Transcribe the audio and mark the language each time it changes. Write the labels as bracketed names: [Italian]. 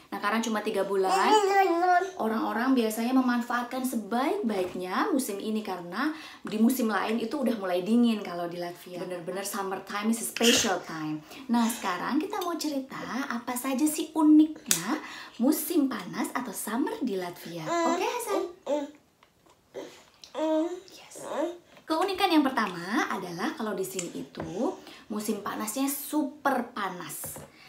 [Indonesian] Nah, karena cuma 3 bulan, orang-orang biasanya memanfaatkan sebaik-baiknya musim ini karena di musim lain itu udah mulai dingin kalau di Latvia. [English] Bener-bener summertime is a special time. [Indonesian] Nah, sekarang kita mau cerita apa saja sih uniknya musim panas atau summer di Latvia. Oke, Hasan? Yes. Keunikan yang pertama adalah kalau di sini itu musim panasnya super panas.